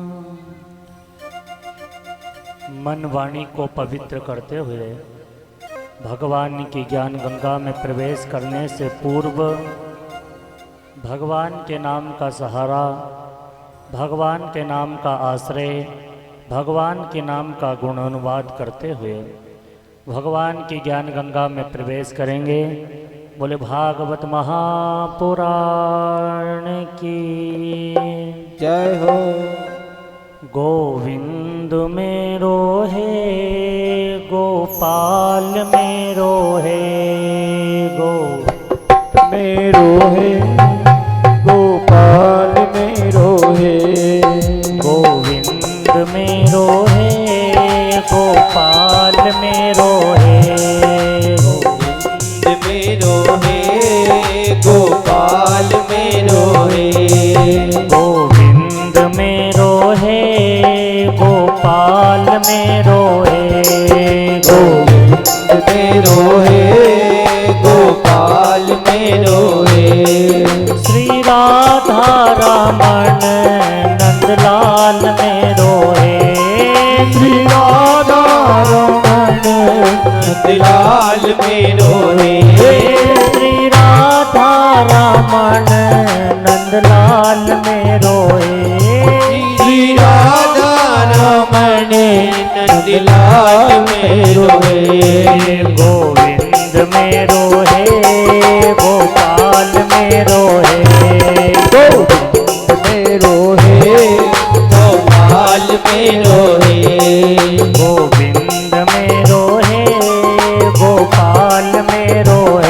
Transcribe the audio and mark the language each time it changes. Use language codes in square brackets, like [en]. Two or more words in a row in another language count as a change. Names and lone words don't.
[hi] मन वाणी को पवित्र करते हुए भगवान की ज्ञान गंगा में प्रवेश करने से पूर्व भगवान के नाम का सहारा, भगवान के नाम का आश्रय, भगवान के नाम का गुण अनुवाद करते हुए भगवान की ज्ञान गंगा में प्रवेश करेंगे। बोले भागवत महापुराण की जय हो। [bra] गोविंद मेरो है गोपाल मेरो है मेरो है गोपाल मेरो है गोविंद मेरो है गोपाल मेरो है गोविंद मेरो है गोपाल मेरो है गोविंद मेरो है गोपाल मेरो है गोविंद मेरो है गोपाल मेरो है श्री राधा रमण नंदलाल मेरो है श्री राधा रमण नंदलाल मेरो है श्री राधा रमण नंदलाल मेरो है श्री राधा रमण नंदलाल मेरो है गोविंद मेरो है गोपाल मेरो है गोविंद मेरो है गोपाल मेरो है गोविंद मेरो है गोपाल मेरो है